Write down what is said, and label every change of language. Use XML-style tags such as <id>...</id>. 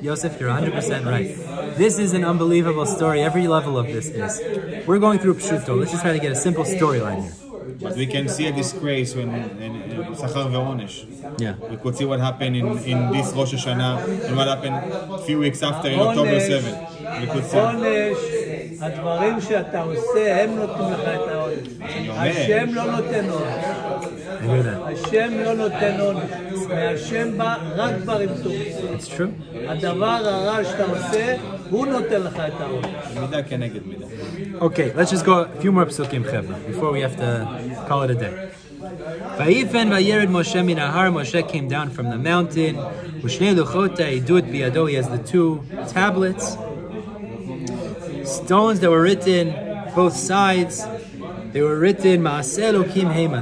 <en>Yosef, you're 100% right. This is an unbelievable story. Every level of this is. We're going through Pshuto. Let's just try to get a simple storyline here. But we can see a disgrace when in Sachar ve'onesh. Yeah. We could see what happened in this Rosh Hashanah and what happened a few weeks after in October 7. We could see.</en> <he>עונש, הדברים שאתה עושה, הם נותנים לך את העונש. השם לא נותן עונש. השם לא נותן עונש. מהשם בא רק דברים טובים.</he> <en>It's true.</en> <he>הדבר הרע שאתה עושה, הוא נותן לך את העונש. מידה כנגד מידה.</he> <en>Okay, let's just go a few more psukim, Chevra, before we have to call it a day.</en> <he>Vayifen vayered Moshe min hahar.</he> <en>Moshe came down from the mountain.</en> <he>Ushnei luchota idut biyado.</he> <en>He has the 2 tablets. Stones that were written both sides. They were written</en> <he>Ma'aseh Elokim Hema.</he>